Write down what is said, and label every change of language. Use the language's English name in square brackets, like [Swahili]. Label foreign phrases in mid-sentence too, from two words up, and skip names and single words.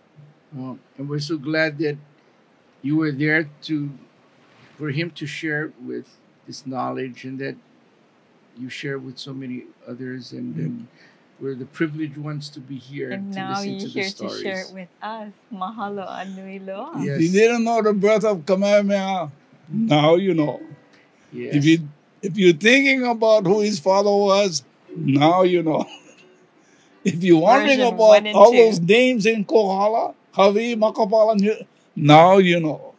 [English] And we're so glad that you were there for him to share with this knowledge, and that you share with so many others, and we're the privileged ones to be here And to now listen you're to the here to stories. share it with us. [Hawaiian] Mahalo anui loa. [English] Yes. If you didn't know the birth of Kamehameha, now you know. Yes. If you're thinking about who his father was, now you know. If you're wondering Version about 1 and all 2. those names in Kohala, Hawai'i, Makapala, now you know.